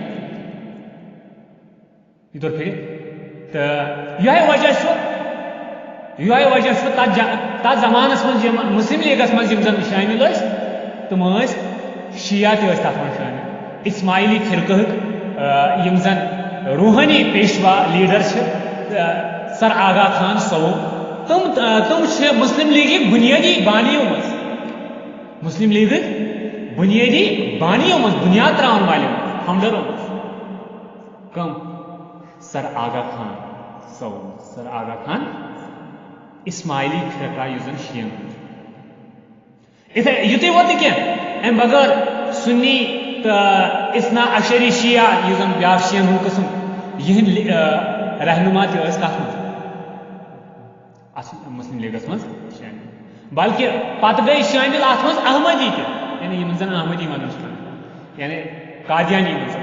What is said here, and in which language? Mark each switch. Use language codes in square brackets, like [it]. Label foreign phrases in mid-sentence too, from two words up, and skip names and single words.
[ks] طور پھِرِ تہٕ یِہوٚے وجہ چھُ تتھ زمانس منٛز یِم مسلم لیگس منٛز یِم زن شٲمِل ٲسۍ تِم ٲسۍ شِیا تہِ ٲسۍ تتھ منٛز شٲمِل اسماعیلی فرقہٕکۍ یِم زن روحانی پیشوا لیڈر چھِ سر آغا خان صوب تِم چھِ مسلم لیگٕکۍ بُنیٲدی بانیو منٛز بُنیاد تراون والٮ۪و فاؤنڈرو منٛز کم سر آغا خان صوب سر آغا خان اسماعیلی فرقہ یُس زن شیعن یُتُے ووت نہٕ کینٛہہ امہِ بغٲر سُنی تہٕ اثنا عشری شیعہ یُس زن بیٛاکھ شیعن ہُنٛد قٕسم یِہٕنٛدۍ رہنما تہِ ٲسۍ کتھ منٛز اتھ مسلم لیگس منٛز شٲمِل بلکہ پتہٕ گٔے شٲمِل اتھ منٛز احمدی تہِ یعنی یِمن زن احمدی ونان چھِ یعنی قادیانی